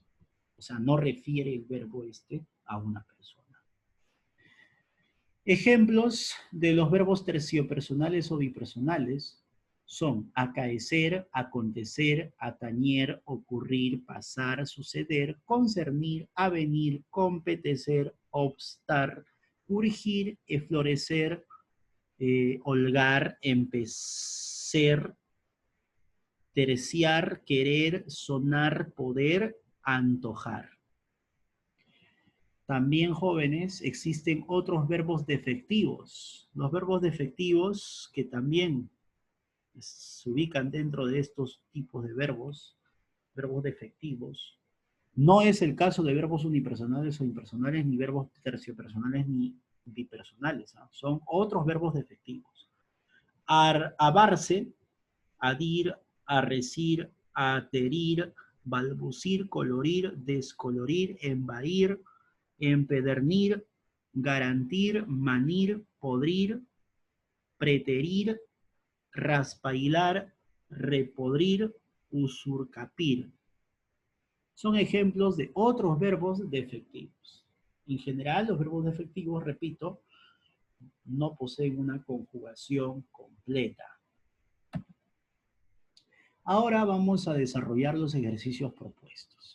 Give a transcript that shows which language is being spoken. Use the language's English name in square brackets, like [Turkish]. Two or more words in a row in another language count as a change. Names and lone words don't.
[Spanish] O sea, no refiere el verbo este a una persona. Ejemplos de los verbos terciopersonales o bipersonales son acaecer, acontecer, atañer, ocurrir, pasar, suceder, concernir, avenir, competecer, obstar, urgir, florecer, holgar, empecer, terciar, querer, sonar, poder, antojar. También, jóvenes, existen otros verbos defectivos. Los verbos defectivos que también se ubican dentro de estos tipos de verbos defectivos. No es el caso de verbos unipersonales o impersonales, ni verbos terciopersonales, ni bipersonales. ¿Ah? Son otros verbos defectivos. Abarse, adir, arrecir, aterir, balbucir, colorir, descolorir, embair, empedernir, garantir, manir, podrir, preterir, raspailar, repodrir, usurcapir. Son ejemplos de otros verbos defectivos. En general, los verbos defectivos, repito, no poseen una conjugación completa. Ahora vamos a desarrollar los ejercicios propuestos.